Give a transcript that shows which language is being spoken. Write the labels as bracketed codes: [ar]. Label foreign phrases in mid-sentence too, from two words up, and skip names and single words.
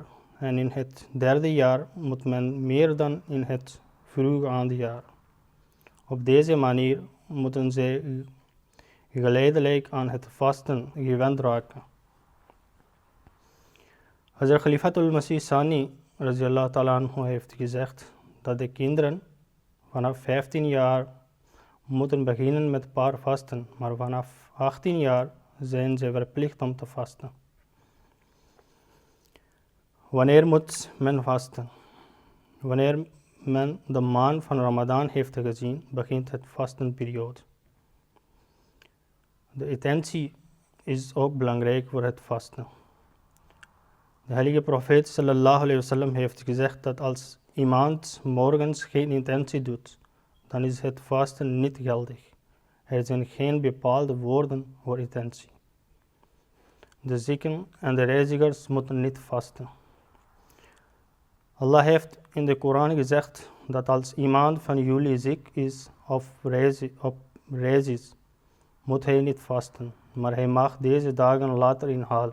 [nl] En in het derde jaar moet men meer dan in het vroege jaar. Op deze manier moeten zij geleidelijk aan het vasten gewend raken. Hazrat Khalifatul Masih Sani [ar] رضي الله تعالى عنه [nl] heeft gezegd dat de kinderen vanaf 15 jaar moeten beginnen met een paar vasten, maar vanaf 18 jaar zijn ze verplicht om te vasten. Wanneer moet men vasten? Wanneer men de maand van Ramadan heeft gezien, begint het vastenperiode. De intentie is ook belangrijk voor het vasten. De heilige profeet [ar] صلى الله عليه وسلم [nl] heeft gezegd dat als iemand morgens geen intentie doet, dan is het vasten niet geldig. Er zijn geen bepaalde woorden voor intentie. De zieken en de reizigers moeten niet vasten. Allah heeft in de Koran gezegd dat als iemand van jullie ziek is of op reis is, moet hij niet vasten, maar hij mag deze dagen later inhalen.